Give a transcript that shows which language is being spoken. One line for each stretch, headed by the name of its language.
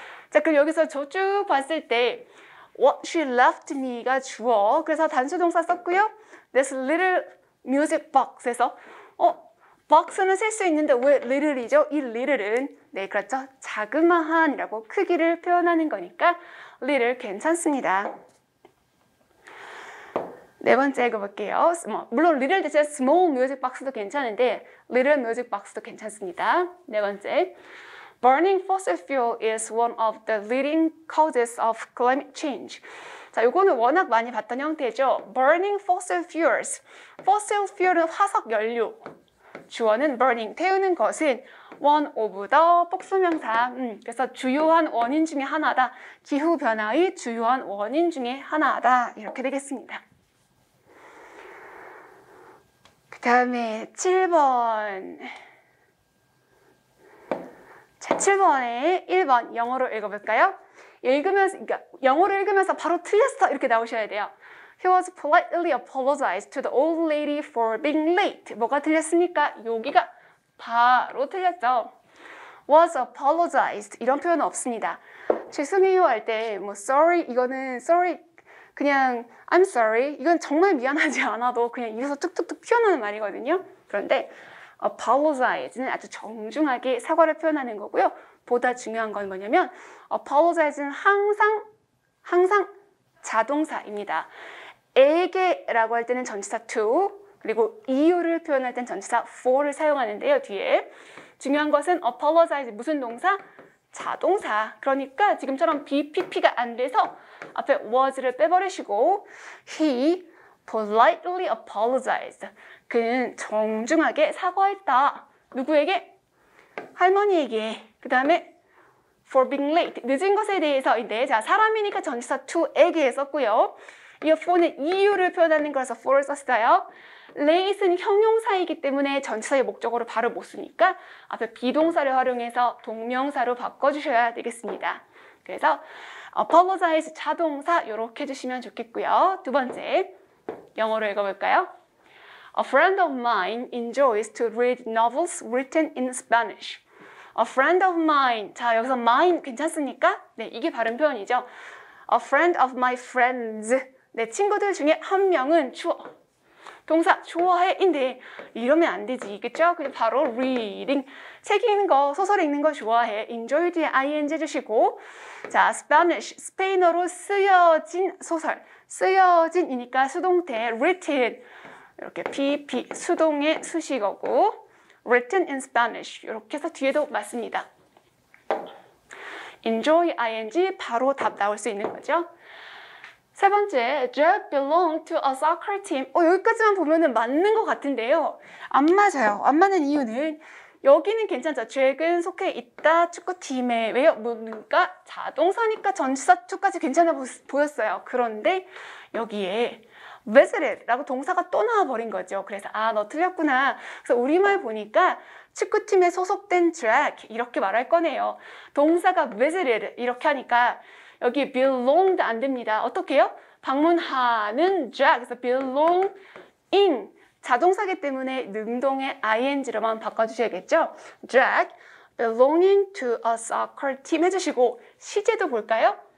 Korean: 자, 그럼 여기서 저 쭉 봤을 때
English: What she left me
Korean: 가 주어, 그래서 단수동사 썼고요.
English: This little music box
Korean: 에서 box는 쓸 수 있는데 왜 little이죠? 이 little은 네, 그렇죠. 자그마한이라고 크기를 표현하는 거니까 little 괜찮습니다. 네 번째 읽어볼게요. 물론 little 대신
English: small music box
Korean: 도 괜찮은데
English: little music box
Korean: 도 괜찮습니다.
English: 네 번째, burning fossil fuel is one of the leading causes of climate change.
Korean: 자, 요거는 워낙 많이 봤던 형태죠.
English: burning fossil fuels.
Korean: fossil fuel은 화석 연료. 주어는 burning, 태우는 것은
English: one of the
Korean: 복수명사. 그래서 주요한 원인 중에 하나다. 기후변화의 주요한 원인 중에 하나다. 이렇게 되겠습니다. 그 다음에 7번. 자, 7번에 1번 영어로 읽어볼까요? 그러니까 영어로 읽으면서 바로 틀렸어 이렇게 나오셔야 돼요.
English: He was politely apologized to the old lady for being late.
Korean: 뭐가 틀렸습니까? 여기가 바로 틀렸죠.
English: Was apologized
Korean: 이런 표현은 없습니다. 죄송해요 할 때 뭐 sorry 이거는 sorry 그냥
English: I'm sorry
Korean: 이건 정말 미안하지 않아도 그냥 입에서 툭툭툭 튀어나오는 말이거든요. 그런데 apologize는 아주 정중하게 사과를 표현하는 거고요. 보다 중요한 건 뭐냐면 apologize는 항상 자동사입니다. 에게라고 할 때는 전치사 to, 그리고 이유를 표현할 때는 전치사 for를 사용하는데요. 뒤에 중요한 것은 apologize 무슨 동사? 자동사. 그러니까 지금처럼 BPP가 안 돼서 앞에 was를 빼버리시고
English: he politely apologized.
Korean: 그는 정중하게 사과했다. 누구에게? 할머니에게. 그 다음에
English: for being late.
Korean: 늦은 것에 대해서 자, 사람이니까 전치사 to에게 썼고요. 이 for는 이유를 표현하는 거라서 for를 썼어요. late는 형용사이기 때문에 전치사의 목적어로 바로 못 쓰니까 앞에 비동사를 활용해서 동명사로 바꿔주셔야 되겠습니다. 그래서 apologize 자동사 이렇게 해주시면 좋겠고요. 두 번째 영어로 읽어볼까요?
English: A friend of mine enjoys to read novels written in Spanish. A friend of mine.
Korean: 자, 여기서 mine 괜찮습니까? 네, 이게 바른 표현이죠.
English: A friend of my friends.
Korean: 내 친구들 중에 한 명은 동사 좋아해인데 이러면 안 되지. 그쵸? 그냥 바로 reading. 책 읽는 거, 소설 읽는 거 좋아해. enjoy 뒤에 ing 해주시고. 자, Spanish. 스페인어로 쓰여진 소설. 쓰여진이니까 수동태 written. 이렇게 PP 수동의 수식어고
English: written in Spanish
Korean: 이렇게 해서 뒤에도 맞습니다. enjoy ing 바로 답 나올 수 있는 거죠.
English: 세 번째, Jack belonged to a soccer team.
Korean: 여기까지만 보면은 맞는 것 같은데요. 안 맞아요. 안 맞는 이유는 여기는 괜찮죠. Jack은 속해 있다 축구팀에. 왜요? 뭔가 자동사니까 전치사 to까지 괜찮아 보였어요. 그런데 여기에 visited라고 동사가 또 나와버린 거죠. 그래서 너 틀렸구나. 그래서 우리말 보니까 축구팀에 소속된 Jack 이렇게 말할 거네요. 동사가 visited 이렇게 하니까 여기 belonged 안 됩니다. 어떻게 해요? 방문하는 Jack. 그래서 belong in 자동사기 때문에 능동의 ing로만 바꿔주셔야겠죠.
English: Jack belonging to a soccer team
Korean: 해주시고 시제도 볼까요?